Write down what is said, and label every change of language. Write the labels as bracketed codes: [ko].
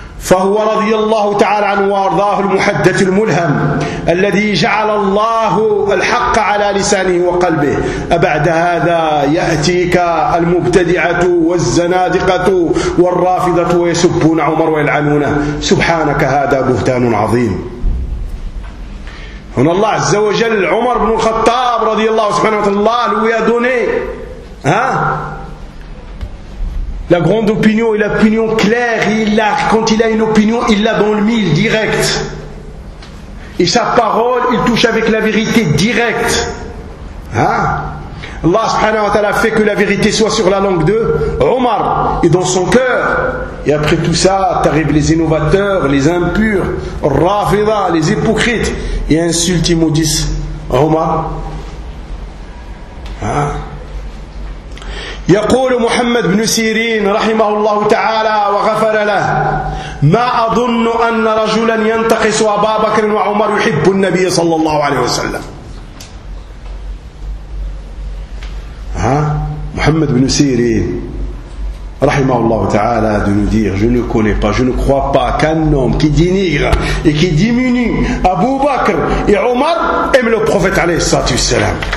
[ar] فهو رضي الله تعالى عنه وارضاه المحدث الملهم الذي جعل الله الحق على لسانه وقلبه أبعد هذا يأتيك المبتدعة والزنادقة والرافضة ويسبون عمر ويلعنونه سبحانك هذا بهتان عظيم. هنا الله عز وجل عمر بن الخطاب رضي الله سبحانه وتعالى ويدوني ها [fr] la grande opinion et l'opinion claire, quand il a une opinion, il l'a dans le mille, direct. Et sa parole, il touche avec la vérité, direct. Hein? Allah subhanahu wa ta'ala fait que la vérité soit sur la langue de Omar, et dans son cœur. Et après tout ça, t'arrives les innovateurs, les impurs, rafida, les hypocrites, et insultent, ils maudissent Omar. Hein? [ar] يقول محمد بن سيرين رحمه الله تعالى وغفر له ما أظن أن رجلا ينتقص أبا بكر وعمر يحب النبي صلى الله عليه وسلم. ها محمد بن سيرين رحمه الله تعالى [fr] de nous dire je ne connais pas, je ne crois pas qu'un homme qui dénigre et qui diminue Abu Bakr et Omar aime le prophète [ar] عليه الصلاة والسلام.